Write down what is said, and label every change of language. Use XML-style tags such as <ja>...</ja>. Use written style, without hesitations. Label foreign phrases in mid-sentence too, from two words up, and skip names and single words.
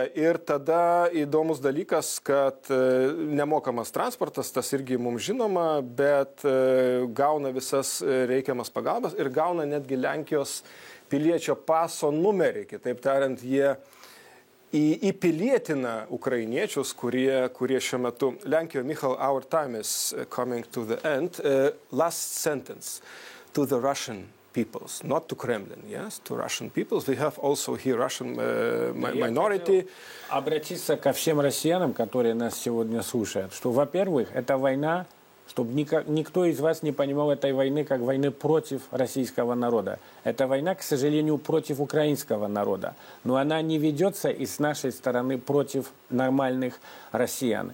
<lt>Ir tada įdomus dalykas, kad nemokamas transportas, tas irgi mums žinoma, bet gauna visas reikiamas pagalbas ir gauna netgi Lenkijos piliečio paso numerį. Kitaip tariant, jie įpilietina ukrainiečius, kurie šiuo metu Lenkijoje.</lt> <en>Michal, our time is coming to the end. Last sentence to the Russian peoples, not to Kremlin, yes, to Russian peoples. We have also here Russian minority.</en> <ru>Обратиться ко всем россиянам, которые нас сегодня слушают, что, во-первых, эта война, чтобы никто из вас не понимал этой войны как войны против российского народа. Это война, к сожалению, против украинского народа. Но она не ведется и с нашей стороны против нормальных россиян.</ru>